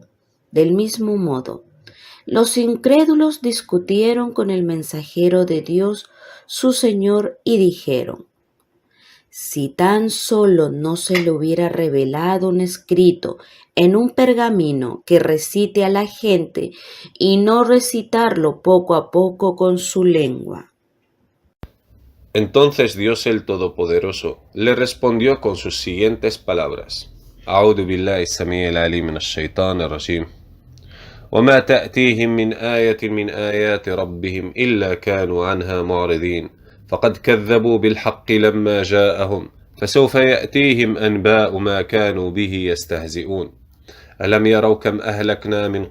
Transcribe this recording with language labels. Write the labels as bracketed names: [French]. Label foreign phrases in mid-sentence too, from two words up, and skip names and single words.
[Spanish] del mismo modo, los incrédulos discutieron con el mensajero de Dios, su Señor, y dijeron, si tan solo no se le hubiera revelado un escrito en un pergamino que recite a la gente y no recitarlo poco a poco con su lengua. Entonces Dios el Todopoderoso le respondió con sus siguientes palabras. [Arabic] أعوذ بالله السميع العليم من الشيطان الرجيم وما تأتيهم من آية من آيات ربهم إلا كانوا عنها معرضين فقد كذبوا بالحق لما جاءهم فسوف يأتيهم أنباء ما كانوا به يستهزئون ألم يروا كم أهلكنا من